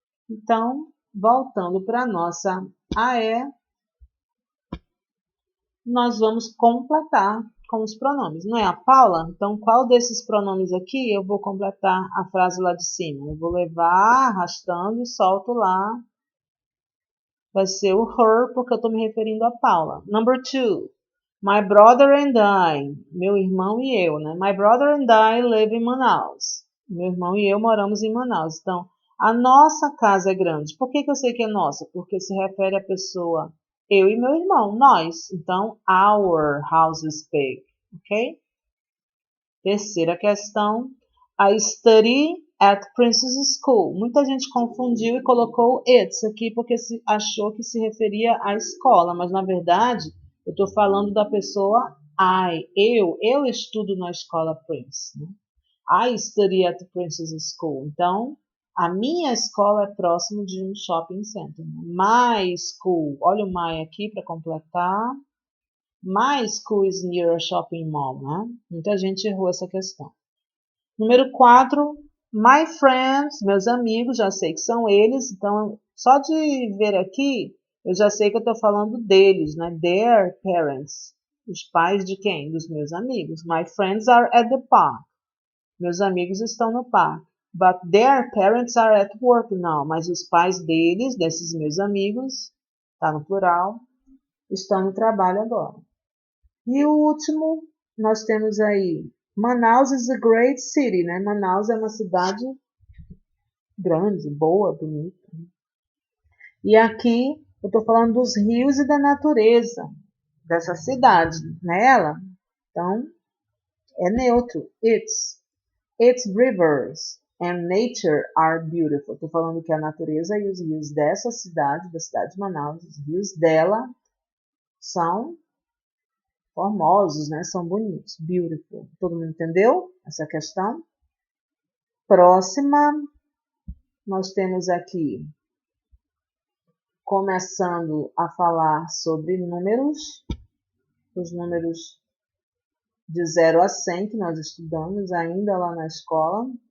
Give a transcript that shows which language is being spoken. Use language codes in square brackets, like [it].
[pt] Então, voltando para a nossa AE, nós vamos completar com os pronomes. Não é a Paula? Então, qual desses pronomes aqui eu vou completar a frase lá de cima? Eu vou levar arrastando e solto lá. Vai ser o her, porque eu estou me referindo a Paula. [en] Number 2. My brother and I. [pt] Meu irmão e eu, né? [en] My brother and I live in Manaus. [pt] Meu irmão e eu moramos em Manaus. Então, a nossa casa é grande. Por que eu sei que é nossa? Porque se refere à pessoa eu e meu irmão, nós. [en] Então, our house is big. Ok? [pt] Terceira questão. [en] I study at Princess School. [pt] Muita gente confundiu e colocou it's aqui porque achou que se referia à escola, mas na verdade eu estou falando da pessoa eu estudo na escola Prince. Né? [en] I study at Princess School. [pt] Então, a minha escola é próximo de um shopping center. Né? My school, olha o my aqui para completar. [en] My school is near a shopping mall. [pt] Né? Muita gente errou essa questão. Número 4, my friends, meus amigos, já sei que são eles, então só de ver aqui, eu já sei que eu estou falando deles, né? [en] Their parents. [pt] Os pais de quem? Dos meus amigos. [en] My friends are at the park. [pt] Meus amigos estão no parque. [en] But their parents are at work now. [pt] Mas os pais deles, desses meus amigos, está no plural, estão no trabalho agora. E o último, nós temos aí [en] Manaus is a great city, [pt] né? Manaus é uma cidade grande, boa, bonita. E aqui eu estou falando dos rios e da natureza dessa cidade, nela. Então, é neutro. [en] Its rivers and nature are beautiful. [pt] Estou falando que a natureza e os rios dessa cidade, da cidade de Manaus, os rios dela são formosos, né? São bonitos. Beautiful. Todo mundo entendeu essa questão? Próxima, nós temos aqui, começando a falar sobre números, os números de 0 a 100 que nós estudamos ainda lá na escola.